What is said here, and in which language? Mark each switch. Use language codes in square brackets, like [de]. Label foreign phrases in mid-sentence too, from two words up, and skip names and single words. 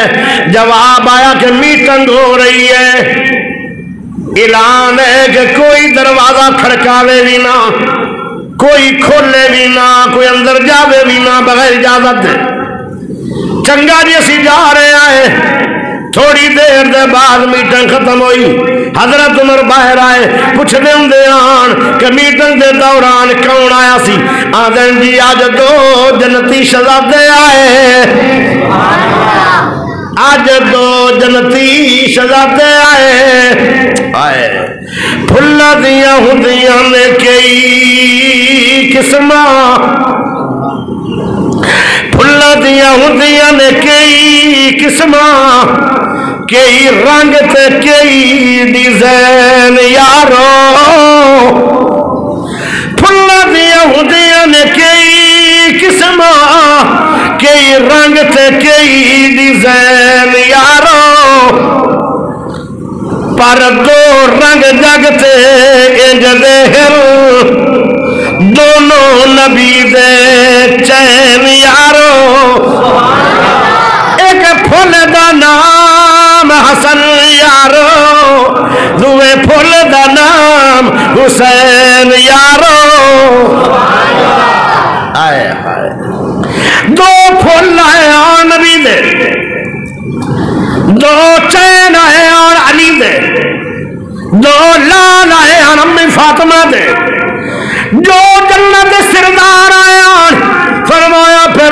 [pa] جواب آیا کہ میٹنگ ہو رہی ہے اعلان ہے کہ کوئی دروازہ کھڑکاوے بھی نہ کوئی کھولے بھی نہ کوئی اندر جاوے بھی نہ بغیر اجازت چنگا جی اسی جا رہے آئے تھوڑی دیر دے بعد میٹنگ ختم ہوئی حضرت عمر باہر آئے پوچھ دے ہوندے آن کہ میٹنگ دے دوران کون آیا سی؟ آدھن جی آج 2 جنتی شہزادے آئے، آج 2 جنتی شہزادے آئے پھلا دیاں ہوندیاں نے کئی قسماں، پھلا دیاں ہوندیاں نے کئی قسماں، کئی رنگ تے کئی ڈیزائن یارو، پھلا دیاں ہوندیاں نے کئی قسماں، کئی رنگ تے کئی ڈیزائن یارو، پر 2 رنگ جگتے انج دے ہل، دونوں نبی دے چین یارو، ایک پھول دا نام حسن یارو، دوے پھول دا نام حسین یارو، آئے آئے 2 پھول آئے آن نبی دے، 2 چین آئے آن علی دے، 2 لال آئے آن امی فاطمہ دے، جو جنت سردار آئے آن، فرمایا پھر